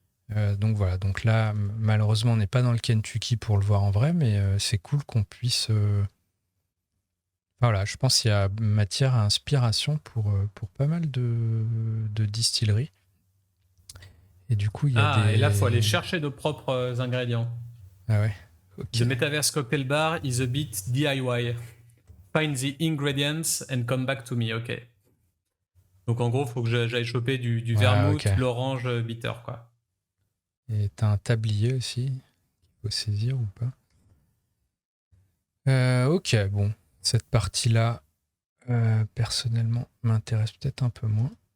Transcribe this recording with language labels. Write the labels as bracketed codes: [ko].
[fr] Donc voilà, donc là malheureusement on n'est pas dans le Kentucky pour le voir en vrai, mais c'est cool qu'on puisse... Voilà, je pense qu'il y a matière à inspiration pour pas mal de distilleries. Et du coup, il y a des... Et là, il faut aller chercher nos propres ingrédients. Ah ouais, ok. [en] The Metaverse Cocktail Bar is a bit DIY. Find the ingredients and come back to me, ok. [fr] Donc en gros, il faut que j'aille choper du vermouth, ok. l'orange bitter, quoi. Et t'as un tablier aussi qu'il faut saisir ou pas. Ok, bon. Cette partie-là, personnellement, m'intéresse peut-être un peu moins.